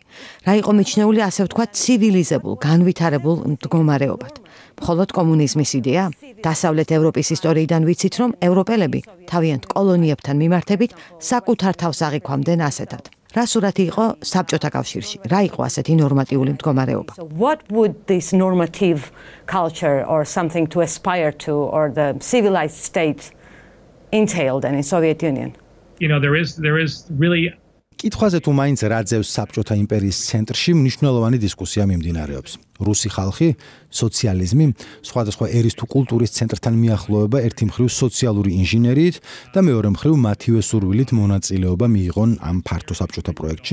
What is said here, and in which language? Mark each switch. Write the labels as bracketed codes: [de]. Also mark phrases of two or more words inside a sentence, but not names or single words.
[ka] რა იყო მიჩნეული, ასე ვთქვათ, ცივილიზებულ, განვითარებულ მდგომარეობად? მხოლოდ კომუნიზმის იდეა? დასავლეთ ევროპის ისტორიიდან ვიცით, რომ ევროპელები თავიანთ კოლონიებთან მიმართებით საკუთარ თავს აღიქვამდნენ ასეთად. რა სურათი იყო საბჭოთა კავშირში? რა იყო ასეთი ნორმატიული მდგომარეობა? [en] So what would this normative culture or something to aspire to or the civilized state entail then in Soviet Union? You know, there is really [ka] კითხვაზე თუ მაინც რა ძევს საბჭოთა იმპერიის ცენტრში მნიშვნელოვანი დისკუსია მიმდინარეობს. რუსი ხალხი, სოციალიზმი, სხვადასხვა ერის თუ კულტურის ცენტრთან მიახლოება ერთი მხრივ სოციალური ინჟინერიით და მეორე მხრივ მათივე სურვილით მონაწილეობა მიიღონ ამ ფართო საბჭოთა პროექტში.